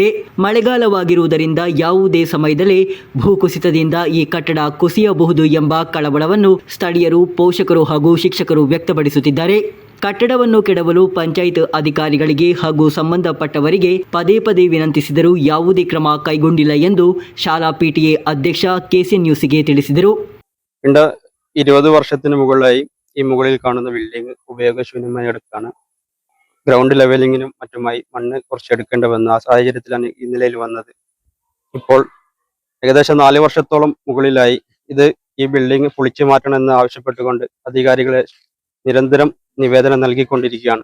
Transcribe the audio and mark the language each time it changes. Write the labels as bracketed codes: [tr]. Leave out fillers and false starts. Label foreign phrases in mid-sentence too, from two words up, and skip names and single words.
[kn] ಮಳೆಗಾಲವಾಗಿರುವುದರಿಂದ ಯಾವುದೇ ಸಮಯದಲ್ಲೇ ಭೂಕುಸಿತದಿಂದ ಈ ಕಟ್ಟಡ ಕುಸಿಯಬಹುದು ಎಂಬ ಕಳವಳವನ್ನು ಸ್ಥಳೀಯರು, ಪೋಷಕರು ಹಾಗೂ ಶಿಕ್ಷಕರು ವ್ಯಕ್ತಪಡಿಸುತ್ತಿದ್ದಾರೆ. ಕಟ್ಟಡವನ್ನು ಕೆಡವಲು ಪಂಚಾಯತ್ ಅಧಿಕಾರಿಗಳಿಗೆ ಹಾಗೂ ಸಂಬಂಧಪಟ್ಟವರಿಗೆ ಪದೇ ಪದೇ ವಿನಂತಿಸಿದರೂ ಯಾವುದೇ ಕ್ರಮ ಕೈಗೊಂಡಿಲ್ಲ ಎಂದು ಶಾಲಾ ಪಿಟಿಎ ಅಧ್ಯಕ್ಷ ಕೆಸಿ ನ್ಯೂಸ್ಗೆ ತಿಳಿಸಿದರು. [ml] 20 വർഷത്തിന് മുകളിലായി ഈ മുകളിൽ കാണുന്ന ബിൽഡിംഗ് ഉപയോഗശൂന്യമായി എടുക്കുകയാണ്. ഗ്രൗണ്ട് ലെവലിങ്ങിനും മറ്റുമായി മണ്ണ് കുറച്ച് എടുക്കേണ്ടി വന്നു. ആ സാഹചര്യത്തിലാണ് ഈ നിലയിൽ വന്നത്. ഇപ്പോൾ ഏകദേശം 4 വർഷത്തോളം മുകളിലായി ഈ ബിൽഡിംഗ് പൊളിച്ചു മാറ്റണമെന്ന് ആവശ്യപ്പെട്ടുകൊണ്ട് അധികാരികളെ നിരന്തരം നിവേദനം നൽകിക്കൊണ്ടിരിക്കുകയാണ്.